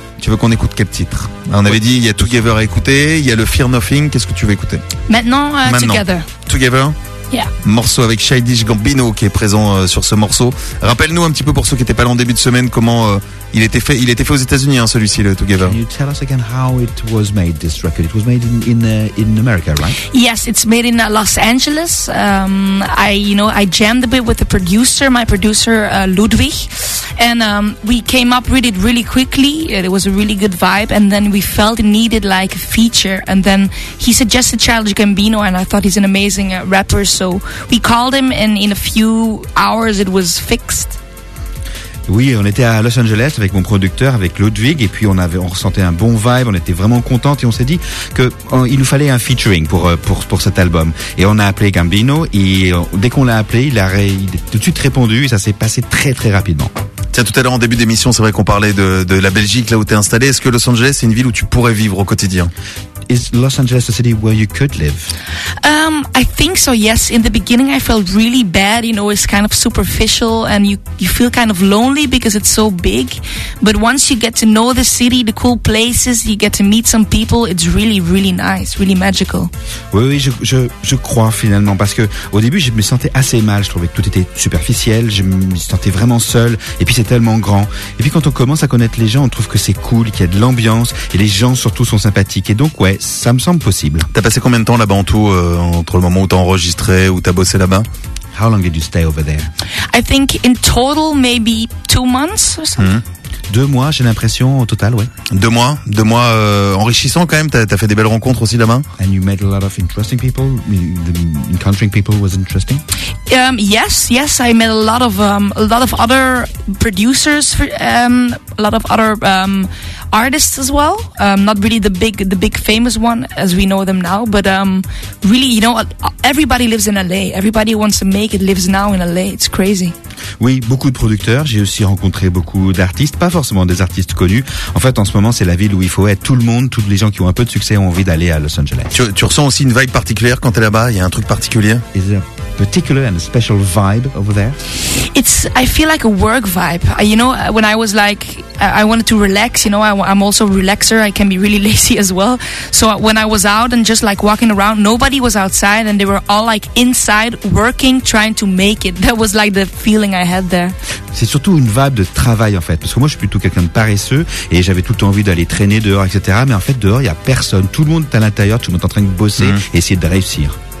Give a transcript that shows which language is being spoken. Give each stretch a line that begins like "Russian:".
French: Tu veux qu'on écoute quel titre ? On avait dit il y a Together à écouter, il y a le Fear Nothing. Qu'est-ce que tu veux écouter ? Maintenant. Together. Together ?
English: Yeah.
French: Morceau avec Childish Gambino qui est présent sur ce morceau. Rappelle-nous un petit peu pour ceux qui n'étaient pas là en début de semaine comment il était fait. Il était fait aux États-Unis, hein, celui-ci, le Together.
English: Can you tell us again how it was made, this record? It was made in America, right? Yes, it's made in Los Angeles. I jammed a bit with the producer, my producer Ludwig, and we came up with it really quickly. It was a really good vibe, and then we felt it needed like a feature, and then he suggested Childish Gambino, and I thought he's an amazing rapper. So we called him and in a few hours it was fixed.
French: Oui, on était à Los Angeles avec mon producteur, avec Ludwig, et puis on ressentait un bon vibe, on était vraiment contente, et on s'est dit qu'il nous fallait un featuring pour cet album. Et on a appelé Gambino, et dès qu'on l'a appelé, il a tout de suite répondu, et ça s'est passé très très rapidement. Tiens, tout à l'heure en début d'émission, c'est vrai qu'on parlait de la Belgique, là où t'es installé. Est-ce que Los Angeles est une ville où tu pourrais vivre au quotidien?
English: Is Los Angeles a city where you could live? I think so, yes. In the beginning, I felt really bad. You know, it's kind of superficial and you feel kind of lonely because it's so big. But once you get to know the city, the cool places, you get to meet some people, it's really, really nice, really magical.
French: Oui, oui, je crois finalement. Parce qu'au début, je me sentais assez mal. Je trouvais que tout était superficiel. Je me sentais vraiment seul. Et puis, c'est tellement grand. Et puis, quand on commence à connaître les gens, on trouve que c'est cool, qu'il y a de l'ambiance et les gens surtout sont sympathiques. Et donc, ouais. Ça me semble possible. T'as passé combien de temps là-bas en tout, entre le moment où t'as enregistré, où t'as bossé là-bas?
English: How long did you stay over there? I think in total maybe 2 months or something. Mm-hmm.
French: 2 mois, j'ai l'impression, au total, ouais. Deux mois enrichissant quand même. T'as fait des belles rencontres aussi là-bas.
English: And you met a lot of interesting people. Encountering people was interesting. Yes, I met a lot of other producers, a lot of other artists as well. Not really the big famous one as we know them now, but really, you know, everybody lives in LA. Everybody wants to make it lives now in LA. It's crazy.
French: Oui, beaucoup de producteurs. J'ai aussi rencontré beaucoup d'artistes, pas forcément des artistes connus. En fait, en ce moment, c'est la ville où il faut être. Tout le monde, toutes les gens qui ont un peu de succès ont envie d'aller à Los Angeles. Tu ressens aussi une vibe particulière quand t'es là-bas? Il y a un truc particulier?
English: Is there a particular and a special vibe over there? It's, I feel like a work vibe. You know, when I was like, I wanted to relax, you know, I'm also a relaxer. I can be really lazy as well. So when I was out and just like walking around, nobody was outside and they were all like inside working, trying to make it. That was like the feeling I had there.
French: C'est surtout une vibe de travail en fait, parce que moi je suis plutôt quelqu'un de paresseux et j'avais tout le temps envie d'aller traîner dehors, etc. Mais en fait dehors il n'y a personne, tout le monde est à l'intérieur, tout le monde est en train de bosser, et essayer de réussir.